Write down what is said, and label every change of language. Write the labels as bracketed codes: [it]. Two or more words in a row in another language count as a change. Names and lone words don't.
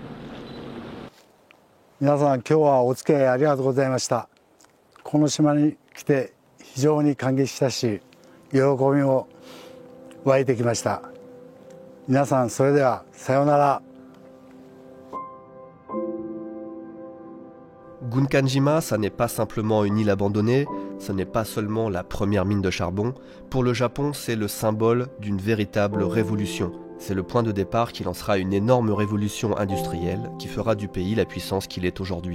[ja] 皆さん今日はお付き合いありがとうございました。この島に来て非常に感激したし、喜びも湧いてきました。皆さんそれではさようなら。 [fr] Gunkanjima, ça n'est pas simplement une île abandonnée, ce n'est pas seulement la première mine de charbon. Pour le Japon, c'est le symbole d'une véritable révolution. C'est le point de départ qui lancera une énorme révolution industrielle qui fera du pays la puissance qu'il est aujourd'hui.